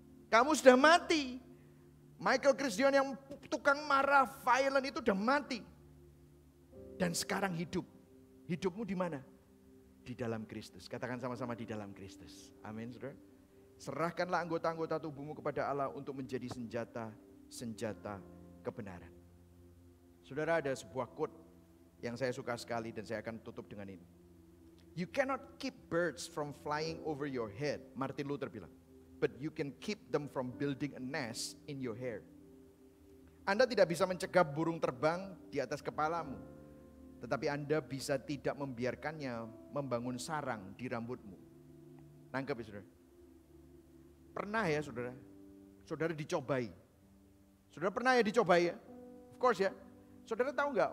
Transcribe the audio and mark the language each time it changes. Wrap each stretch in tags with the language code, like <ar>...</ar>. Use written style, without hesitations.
<id>Kamu sudah mati. Michael Christian yang tukang marah, violent itu udah mati. Dan sekarang hidup. Hidupmu di mana? Di dalam Kristus. Katakan sama-sama, di dalam Kristus. Amin, saudara. Serahkanlah anggota-anggota tubuhmu kepada Allah untuk menjadi senjata kebenaran. Saudara, ada sebuah quote yang saya suka sekali dan saya akan tutup dengan ini.</id> <en>You cannot keep birds from flying over your head,</en> <id>Martin Luther bilang.</id> <en>But you can keep them from building a nest in your hair.</en> <id>Anda tidak bisa mencegah burung terbang di atas kepalamu. Tetapi Anda bisa tidak membiarkannya membangun sarang di rambutmu. Nangkep ya saudara? Pernah ya saudara? Saudara dicobai. Saudara pernah ya dicobai ya? Of course ya. Saudara tahu nggak?</id>